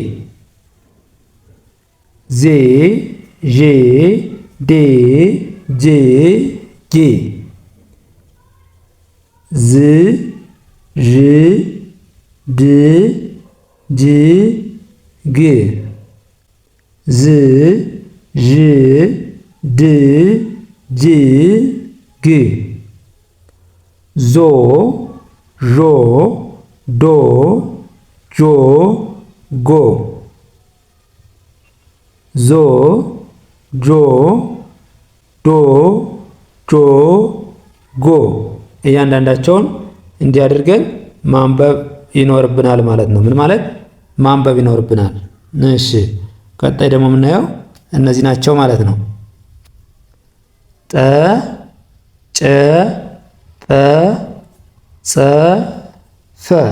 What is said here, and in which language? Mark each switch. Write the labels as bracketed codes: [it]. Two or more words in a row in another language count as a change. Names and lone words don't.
[am] ዜ ዤ ዴ ጄ ጌ ዝ ዥ ድ ጅ ግ ዝ ዥ ድ ጅ ግ ዞ ዦ ዶ ጆ ጎ ዞ ጆ ዶ ጆ ጎ። እያንዳንዳቸውን እንዲያደርገን ማንበብ ይኖርብናል ማለት ነው። ምን ማለት ማንበብ ይኖርብናል። እሺ ቀጣይ ደግሞ የምናየው እነዚህ ናቸው ማለት ነው። ጠ ጨ ጰ ጸ ፈ